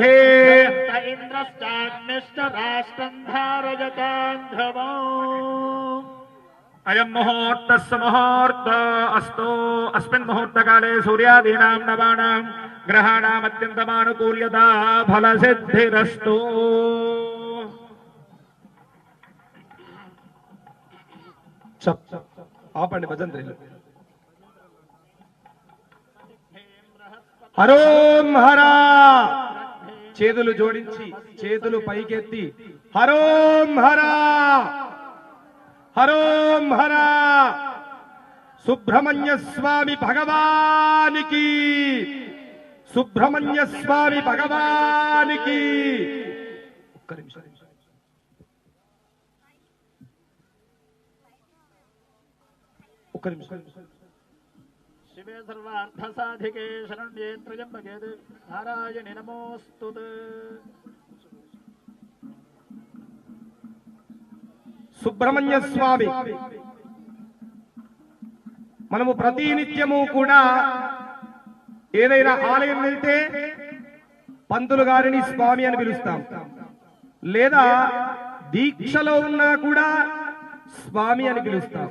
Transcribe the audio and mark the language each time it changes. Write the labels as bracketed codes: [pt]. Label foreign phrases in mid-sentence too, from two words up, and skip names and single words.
[sa] इन्द्रश्चाग्निश्च राष्ट्रं धारयतां ध्रुवम्. अयं मुहूर्तस्य मुहूर्त अस्तु. अस्मिन् मुहूर्तकाले सूर्यादीनां नवानां ग्रहाणाम् अत्यन्तमानुकूल्यता फलसिद्धिरस्तु. [te] ఆపండి భజంత్రీలు. హరోం హరా. చేతులు జోడించి చేతులు పైకెత్తి హరోం హరా హరోం హరా. సుబ్రహ్మణ్య స్వామి భగవానికి సుబ్రహ్మణ్య స్వామి భగవానికి. ఒక్క నిమిషం. ఒక్క నిమిషం. [sa] शिवे सर्वार्थसाधिके शरण्ये त्र्यम्बके नारायणे नमोऽस्तुते. [te] సుబ్రహ్మణ్య స్వామి మనము ప్రతినిత్యము కూడా ఏదైనా ఆలయం వెళ్తే పంతులు గారిని స్వామి అని పిలుస్తాం, లేదా దీక్షలో ఉన్నా కూడా స్వామి అని పిలుస్తాం.